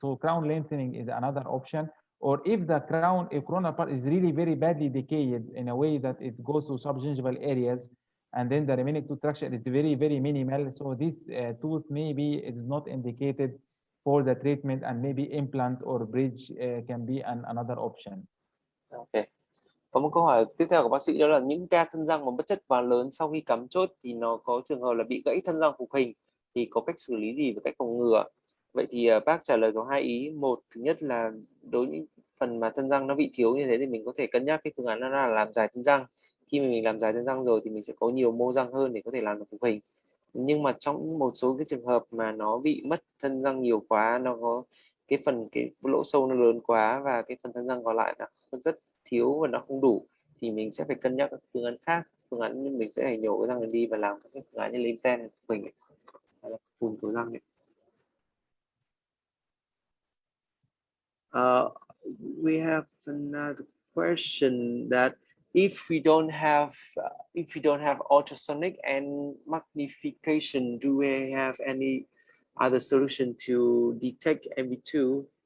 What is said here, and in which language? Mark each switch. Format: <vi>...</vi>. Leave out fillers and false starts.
<en>So crown lengthening is another option. Or if the coronal part is really very badly decayed in a way that it goes to subgingival areas, and then the remaining tooth structure is very, very minimal. So this tooth maybe it is not indicated for the treatment, and maybe implant or bridge can be another option. Okay.</en> <vi>Có một câu hỏi tiếp theo của bác sĩ đó là những ca thân răng mà bất chất quá lớn sau khi cắm chốt thì nó có trường hợp là bị gãy thân răng phục hình, thì có cách xử lý gì và cách phòng ngừa? Vậy thì bác trả lời có hai ý. Một, thứ nhất là đối với những phần mà thân răng nó bị thiếu như thế thì mình có thể cân nhắc cái phương án là làm dài thân răng. khi mà mình làm dài thân răng rồi thì mình sẽ có nhiều mô răng hơn để có thể làm được phục hình. Nhưng mà trong một số cái trường hợp mà nó bị mất thân răng nhiều quá, nó có cái lỗ sâu nó lớn quá và cái phần thân răng còn lại nó rất thiếu và nó không đủ, thì mình sẽ phải cân nhắc các phương án khác. Phương án như mình sẽ phải nhổ cái răng này đi và làm các phương án như lengthening mình hay là phun cầu răng này.</vi> <en>We have another question that if we don't have ultrasonic and magnification, do we have any other solution to detect MB2?</en>